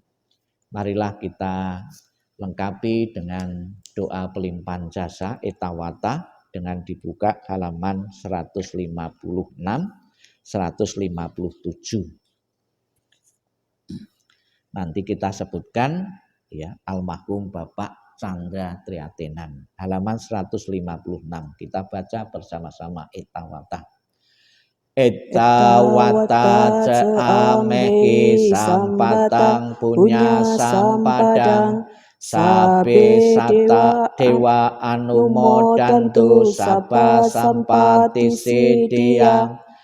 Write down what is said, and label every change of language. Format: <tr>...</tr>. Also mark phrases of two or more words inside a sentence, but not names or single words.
<id>Marilah kita lengkapi dengan doa pelimpahan jasa etawata dengan dibuka halaman 156, 157. Nanti kita sebutkan almarhum Bapak Chandra Triatenan, halaman 156. Kita baca bersama-sama etawata.</id> <pi>Etawata ceamehi sampatang punya sampadang sabe sata dewa anumodantu sabba sampati siddhiyang.</pi>